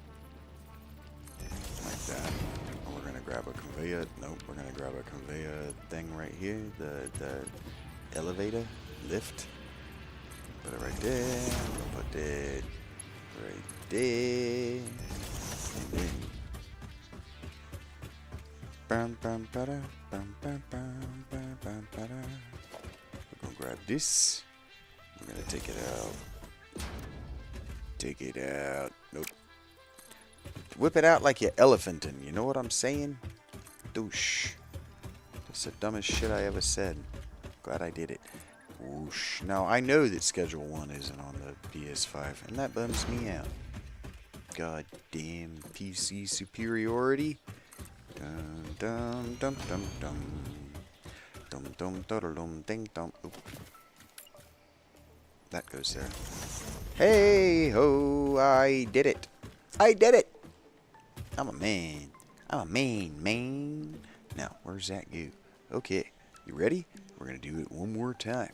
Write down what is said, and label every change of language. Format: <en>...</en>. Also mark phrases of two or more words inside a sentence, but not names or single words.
<en>Like that. And we're going to grab a conveyor. Nope, we're going to grab a conveyor thing right here. The elevator. Lift. Put it right there. We'll put it right there. And then. Bam, bam, bada, bam, bam, bam, bam, bam, bada. We're going to grab this. We're going to take it out. Take it out. Nope. Whip it out like you're elephanting. You know what I'm saying? Douche. That's the dumbest shit I ever said. Glad I did it. Whoosh. Now, I know that Schedule 1 isn't on the PS5, and that bums me out. God damn PC superiority. Dum dum dum dum dum. Dum dum dum dum ding dum. Oop. That goes there. Hey ho, I did it. I did it. I'm a man. I'm a man. Now, where's that go? Okay, you ready? We're gonna do it one more time.</en>